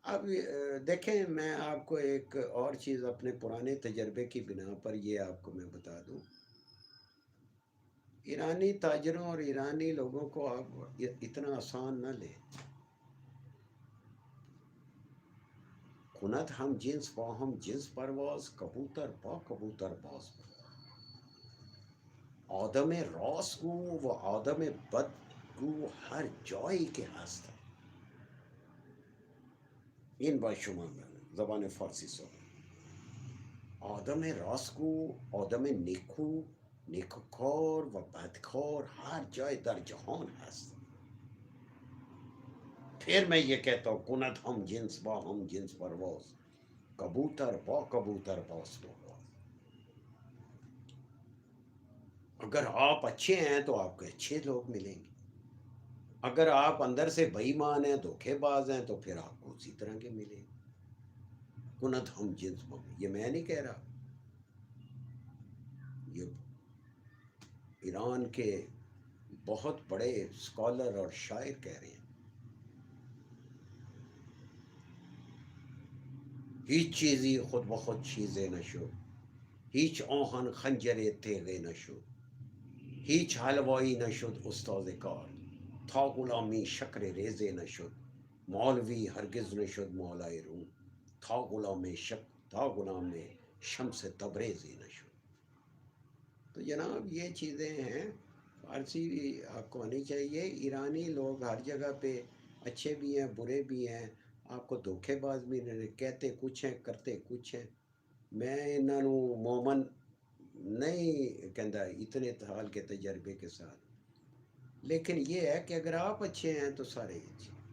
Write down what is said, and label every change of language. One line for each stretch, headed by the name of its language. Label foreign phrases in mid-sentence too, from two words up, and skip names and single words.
Urdu: اب دیکھیں، میں آپ کو ایک اور چیز اپنے پرانے تجربے کی بنا پر یہ آپ کو میں بتا دوں، ایرانی تاجروں اور ایرانی لوگوں کو آپ اتنا آسان نہ لیں.
Persian: کند ہم جنس با ہم جنس پرواز، کبوتر با کبوتر باز. آدم راست گو و آدم بد گو ہر جایی که هست. این با شما زبان فارسی صحبت. آدم راستگو، آدم نیکو، نیکوکار و بدکار ہر جای در جهان هست.
Urdu: پھر میں یہ کہتا ہوں،
Persian: کند ہم جنس با ہم جنس پرواز، کبوتر با کبوتر باز پرواز.
Urdu: اگر آپ اچھے ہیں تو آپ کو اچھے لوگ ملیں گے. اگر آپ اندر سے بے ایمان ہیں، دھوکے باز ہیں، تو پھر آپ کو اسی طرح کے ملیں گے.
Persian: کند ہم جنس با،
Urdu: یہ میں نہیں کہہ رہا، یہ ایران کے بہت بڑے اسکالر اور شاعر کہہ رہے ہیں.
Persian: هیچ چیزی خود بخود چیزی نشد، هیچ آهن خنجر تیغی نشد، هیچ حلوایی نشد استاد کار، تا غلامی شکر ریزی نشد، مولوی هرگز نشد مولای روم، تا غلام شمس تبریزی نشد.
Urdu: تو جناب یہ چیزیں ہیں، فارسی آپ کو آنی چاہیے. ایرانی لوگ ہر جگہ پہ اچھے بھی ہیں، برے بھی ہیں، آپ کو دھوکے باز بھی کہتے کچھ ہیں، کرتے کچھ ہیں.
Punjabi: میں انہوں مومن نہیں کہندا
Urdu: اتنے سال کے تجربے کے ساتھ، لیکن یہ ہے کہ اگر آپ اچھے ہیں تو سارے اچھے.